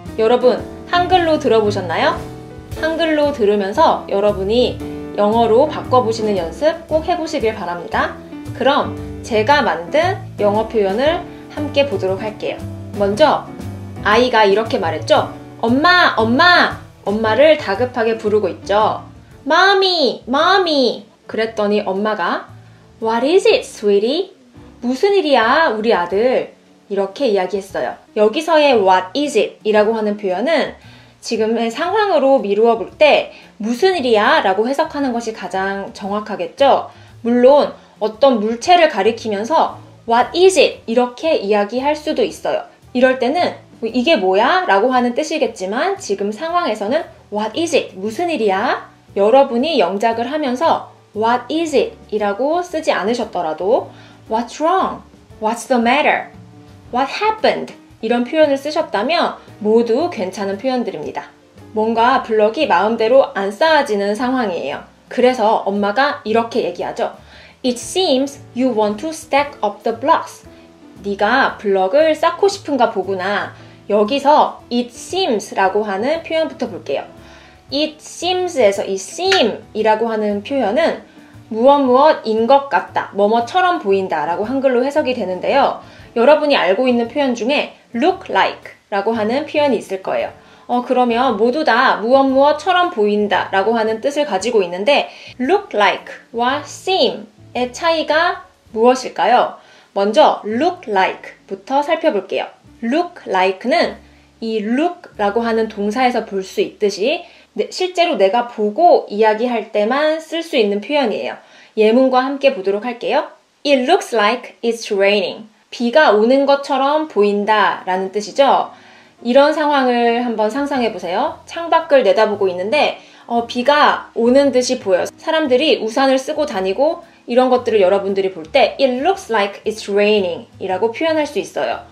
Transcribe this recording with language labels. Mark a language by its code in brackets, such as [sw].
[ko] 여러분, 한글로 들어보셨나요? 한글로 들으면서 여러분이 영어로 바꿔보시는 연습 꼭 해보시길 바랍니다. 그럼 제가 만든 영어 표현을 함께 보도록 할게요. 먼저 아이가 이렇게 말했죠. 엄마! 엄마를 다급하게 부르고 있죠. [en] Mommy! [ko] 그랬더니 엄마가 [en] What is it, sweetie? [ko] 무슨 일이야, 우리 아들? 이렇게 이야기했어요. 여기서의 [en] What is it? [ko] 이라고 하는 표현은 지금의 상황으로 미루어 볼 때 무슨 일이야? 라고 해석하는 것이 가장 정확하겠죠. 물론 어떤 물체를 가리키면서 [en] What is it? [ko] 이렇게 이야기할 수도 있어요. 이럴 때는 이게 뭐야? 라고 하는 뜻이겠지만 지금 상황에서는 [en] What is it? [ko] 무슨 일이야? 여러분이 영작을 하면서 [en] What is it? [ko] 이라고 쓰지 않으셨더라도 [en] What's wrong? What's the matter? What happened? [ko] 이런 표현을 쓰셨다면 모두 괜찮은 표현들입니다. 뭔가 블럭이 마음대로 안 쌓아지는 상황이에요. 그래서 엄마가 이렇게 얘기하죠. [en] It seems you want to stack up the blocks. [ko] 네가 블럭을 쌓고 싶은가 보구나. 여기서 it seems 라고 하는 표현부터 볼게요. it seems에서 이 seem 이라고 하는 표현은 무엇인 것 같다, 뭐뭐처럼 보인다 라고 한글로 해석이 되는데요. 여러분이 알고 있는 표현 중에 look like 라고 하는 표현이 있을 거예요. 그러면 모두 다 무엇처럼 보인다 라고 하는 뜻을 가지고 있는데 look like와 seem의 차이가 무엇일까요? 먼저 look like부터 살펴볼게요. look like는 이 look라고 하는 동사에서 볼 수 있듯이 실제로 내가 보고 이야기할 때만 쓸 수 있는 표현이에요. 예문과 함께 보도록 할게요. [en] It looks like it's raining. [ko] 비가 오는 것처럼 보인다 라는 뜻이죠. 이런 상황을 한번 상상해 보세요. 창밖을 내다보고 있는데 비가 오는 듯이 보여요. 사람들이 우산을 쓰고 다니고 이런 것들을 여러분들이 볼 때 [en] It looks like it's raining [ko] 이라고 표현할 수 있어요.